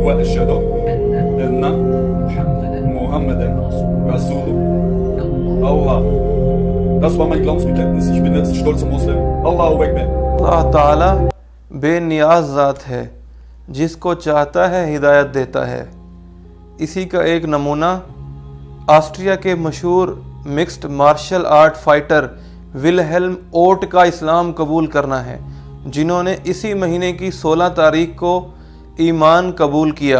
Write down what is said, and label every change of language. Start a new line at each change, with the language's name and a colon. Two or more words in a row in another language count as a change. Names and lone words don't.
Arabic: أشهد أن محمدا Muhammadan رسول رسول الله. الله.
German: Das war mein Glaubensbekenntnis. Ich bin jetzt stolzer Muslim.
Arabic: الله أكبر.
Urdu: اللہ تعالیٰ بے نیاز ذات ہے، جس کو چاہتا ہے ہدایت دیتا ہے۔ اسی کا ایک نمونہ آسٹریا کے مشہور مکسڈ مارشل آرٹ فائٹر ولہیلم اوٹ کا اسلام قبول کرنا ہے، جنہوں نے اسی مہینے کی 16 تاریخ کو ایمان قبول کیا۔